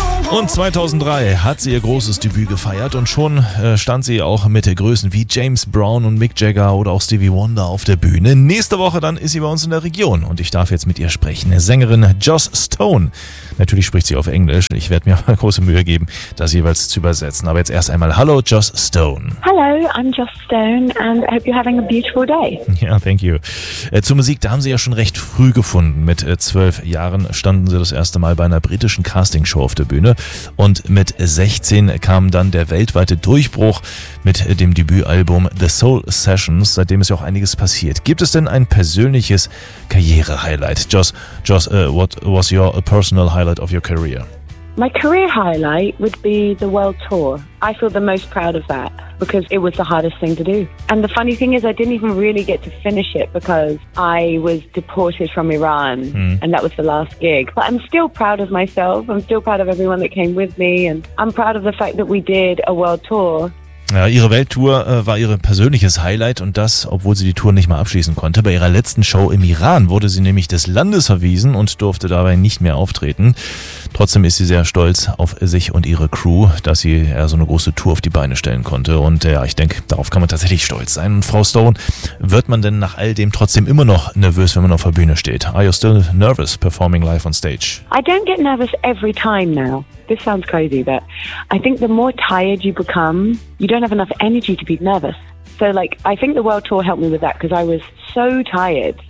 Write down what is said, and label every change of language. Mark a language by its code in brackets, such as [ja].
[de] Und 2003 hat sie ihr großes Debüt gefeiert und schon stand sie auch mit der Größen wie James Brown und Mick Jagger oder auch Stevie Wonder auf der Bühne. Nächste Woche dann ist sie bei uns in der Region und ich darf jetzt mit ihr sprechen. Sängerin Joss Stone. Natürlich spricht sie auf Englisch. Ich werde mir große Mühe geben, das jeweils zu übersetzen. Aber jetzt erst einmal, hallo Joss Stone. [en] Hello, I'm Joss Stone and I hope you're having a beautiful day. Ja, thank you. [de] Zur Musik, da haben sie ja schon recht früh gefunden. Mit 12 Jahren standen sie das erste Mal bei einer britischen Castingshow auf der Bühne. Und mit 16 kam dann der weltweite Durchbruch mit dem Debütalbum The Soul Sessions. Seitdem ist ja auch einiges passiert. Gibt es denn ein persönliches Karriere-Highlight? [en] Joss, what was your personal highlight of your career? My career highlight would be the world tour. I feel the most proud of that because it was the hardest thing to do. And the funny thing is I didn't even really get to finish it because I was deported from Iran and that was the last gig. But I'm still proud of myself. I'm still proud of everyone that came with me and I'm proud of the fact that we did a world tour. [de] Ja, ihre Welttour war ihr persönliches Highlight und das, obwohl sie die Tour nicht mal abschließen konnte. Bei ihrer letzten Show im Iran wurde sie nämlich des Landes verwiesen und durfte dabei nicht mehr auftreten. Trotzdem ist sie sehr stolz auf sich und ihre Crew, dass sie so eine große Tour auf die Beine stellen konnte. Und ja, ich denke, darauf kann man tatsächlich stolz sein. Und Frau Stone, wird man denn nach all dem trotzdem immer noch nervös, wenn man auf der Bühne steht? [en] Are you still nervous performing live on stage? I don't get nervous every time now. This sounds crazy, but I think the more tired you become, you don't have enough energy to be nervous. So, like, I think the World Tour helped me with that because I was so tired.